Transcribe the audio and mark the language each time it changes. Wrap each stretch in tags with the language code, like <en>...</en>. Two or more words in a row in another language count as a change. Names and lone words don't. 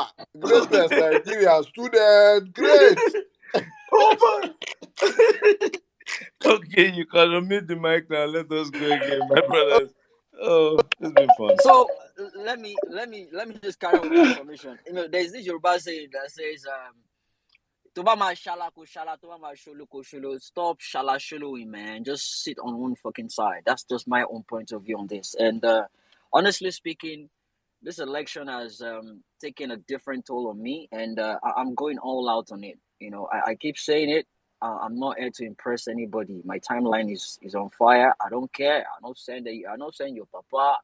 <en>Greatest Nigerian student. Great. Okay, you can unmute the mic now. Let us go again, my brothers. Oh, it's been fun. So let me just carry on with my submission. There's this Yoruba saying that says</en> <yo>Tobama shala ko shala, tobama sholo ko sholo.</yo> <en>Stop shala sholoing, man. Just sit on one fucking side. That's just my own point of view on this. And honestly speaking, this election has taken a different toll on me, and I'm going all out on it. I keep saying it. I'm not here to impress anybody. My timeline is on fire. I don't care. I'm not saying your papa.</en>